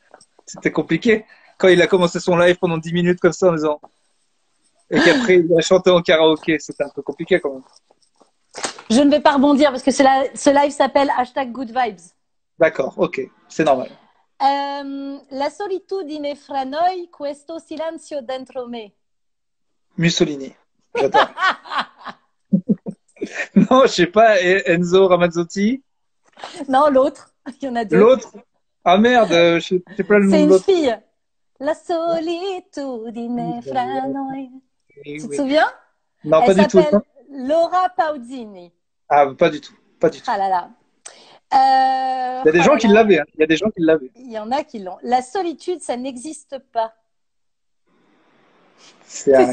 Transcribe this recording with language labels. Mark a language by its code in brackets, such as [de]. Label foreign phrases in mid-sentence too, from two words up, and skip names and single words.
[fr] C'était compliqué. Quand il a commencé son live pendant 10 minutes comme ça en disant, et qu'après il a chanté en karaoké, c'était un peu compliqué quand même. Je ne vais pas rebondir parce que ce live s'appelle #GoodVibes. D'accord, ok, c'est normal. [it] La solitudine fra noi, questo silenzio dentro me. [fr] Mussolini, j'adore. Non, je sais pas, Enzo Ramazzotti. Non, l'autre. Il y en a deux. L'autre, ah merde, je sais pas le nom C'est de une l'autre. [it] fille. La solitudine fra noi. [fr] Oui, Tu te oui. souviens? Non, Elle pas du tout. s'appelle Laura Pausini. Ah, pas du tout, pas du tout. Ah là là. Il y a des Oh gens là qui là. l'avaient, hein. Il y a des gens qui l'avaient. Il y en a qui l'ont. La solitude, ça n'existe pas. C'est